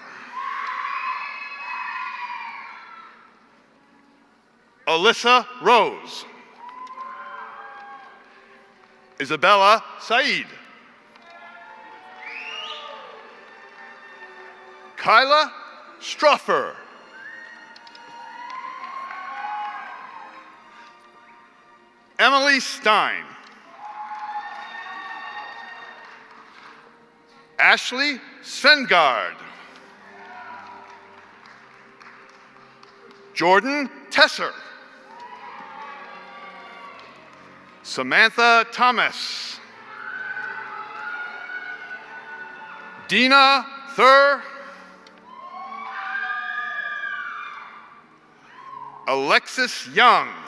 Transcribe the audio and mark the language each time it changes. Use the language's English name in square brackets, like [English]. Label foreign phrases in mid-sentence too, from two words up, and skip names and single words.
[English] Alyssa Rose. Isabella Said. Kyla Struffer. Emily Stein. Ashley Svengard. Jordan Tesser. Samantha Thomas. Dina Thur. Alexis Young.